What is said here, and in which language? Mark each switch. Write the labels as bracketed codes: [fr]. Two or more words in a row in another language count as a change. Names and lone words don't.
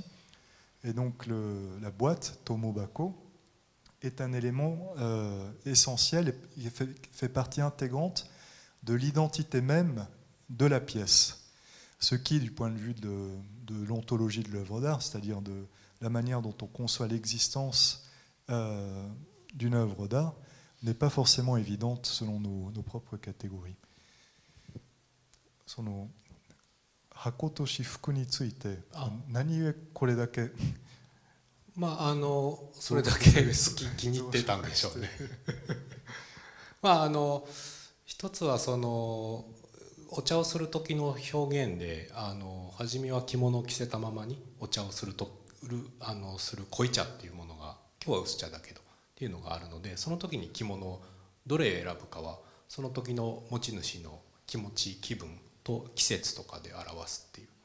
[fr] Et donc, la boîte, Tomobako, est un élément essentiel et fait partie intégrante de l'identité même de la pièce. Ce qui, du point de vue de l'ontologie de l'œuvre d'art, c'est-à-dire de la manière dont on conçoit l'existence d'une œuvre d'art, n'est pas forcément évidente selon nos propres catégories. [ja] 箱と私服について何故これだけそれだけ気に入ってたんでしょうね。一つはお茶をする時の表現で初めは着物を着せたままにお茶をする濃茶っていうものが今日は薄茶だけどっていうのがあるので、その時に着物をどれ選ぶかはその時の持ち主の気持ち気分と季節とかで表すっていう。